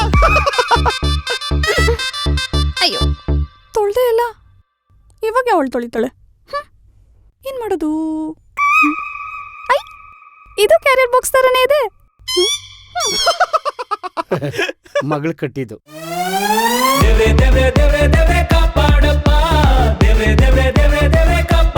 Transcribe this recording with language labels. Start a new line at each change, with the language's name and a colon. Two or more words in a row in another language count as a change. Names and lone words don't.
Kannada: ಅಯ್ಯೋ, ತೊಳ್ದೆ ಇಲ್ಲ. ಇವಾಗ ಅವಳು ತೊಳಿತಾಳೆ. ಏನ್ ಮಾಡೋದು? ಇದು
English: carrier box
Kannada: ತರನೇ ಇದೆ. ಮಗಳು ಕಟ್ಟಿದ್ದು. ದೇವೆ ದೇವೆ ದೇವೆ ದೇವೆ ಕಾಪಾಡಪ್ಪ, ದೇವೆ ದೇವೆ ದೇವೆ ದೇವೆ